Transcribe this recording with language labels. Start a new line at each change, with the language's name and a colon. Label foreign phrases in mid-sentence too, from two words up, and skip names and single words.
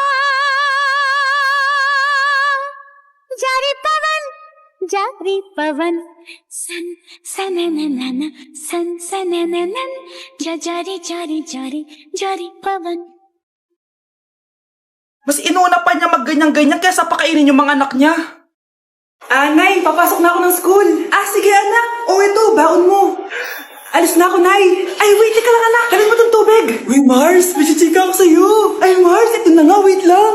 Hindi: जारी पवन सन सनननन सन सनननन जा जारी जारी जारी जारी पवन
Filipino: Mas inuna pa niya magganyan-ganyan kaysa pakainin yung mga anak niya. Nay, papasok na ako ng school. Sige anak. Ito, baon mo. Alis na ako, Nay. Wait, teka lang anak. Dalhin mo tong tubig. Uy, Mars, may chichika ako sa'yo. Mars, ito na nga, wait lang.